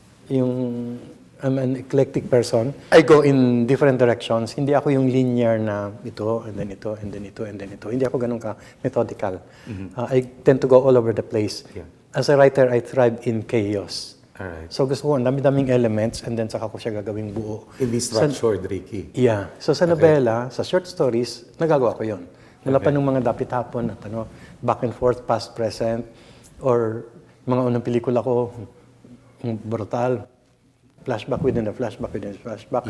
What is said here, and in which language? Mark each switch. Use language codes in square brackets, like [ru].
[en] Yung, I'm an eclectic person. I go in different directions. [tl] Hindi ako yung linear na ito, and then ito, and then ito, and then ito. Hindi ako ganun ka methodical. [en] I tend to go all over the place. Yeah. As a writer, I thrive in chaos. Alright. [tl] So gusto ko, ang dami-daming elements and then saka ko siya gagawing buo. Hindi structured, Ricky. Yeah. So sa nobela, sa short stories, nagagawa ko yun. Mula pa nung mga dapit hapon at back and forth, past, present, or mga unang pelikula ko, brutal, flashback within a flashback within a flashback,